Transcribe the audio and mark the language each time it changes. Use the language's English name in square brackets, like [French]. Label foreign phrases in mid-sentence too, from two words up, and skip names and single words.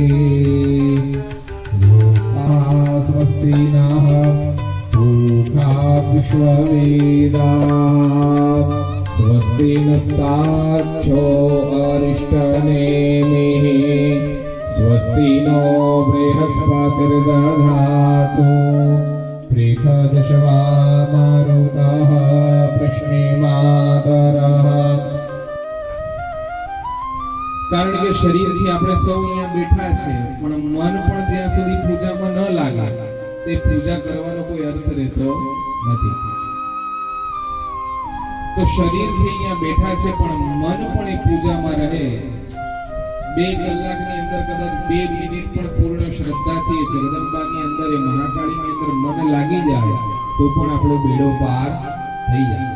[Sanskrit] स्वस्ति नः पूषा विश्ववेदाः स्वस्ति नस्ताक्षो अरिष्टनेमिः स्वस्ति नो बृहस्पतिर्दधातु बृहदशवा मारुतः प्रश्ने मातरः। [Gujarati] કારણ કે શરીરથી આપણે સૌ અહીંયા બેઠા છે, પણ મન પણ જ્યાં સુધી પૂજામાં ન લાગે તે પૂજા કરવાનો કોઈ અર્થ રહેતો નથી. તો શરીરથી અહીંયા બેઠા છે પણ મન પણ એ પૂજામાં રહે. 2 કલાકની અંદર કદાચ 2 મિનિટ પણ પૂર્ણ શ્રદ્ધાથી જગદંબાની અંદર એ મહાકાળીની અંદર મન લાગી જાય તો પણ આપણો બેડો પાર થઈ જાય.